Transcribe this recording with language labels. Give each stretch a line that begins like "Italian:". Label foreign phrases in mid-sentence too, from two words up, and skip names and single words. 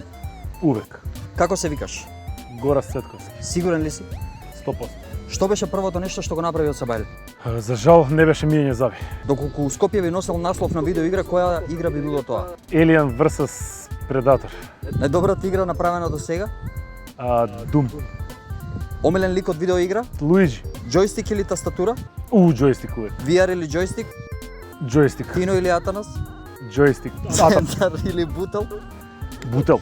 Macedonian: Увек. Како се викаш? Гораст Цветковски. Сигурен ли си? 100%. Што беше првото нешто што го направи од Сабајле? За жал не беше мијање зави. Доколку Скопје би носел наслов на видеоигра, која игра би било тоа? Alien vs Predator. Најдобрата игра направена до сега? Doom. Омилен лик од видеоигра? Luigi. Джойстик или тастатура? Джойстик увек. VR или джойстик? Джойстик. Тино или Атанас? Джойстик. Центар или Бутел? Бутел.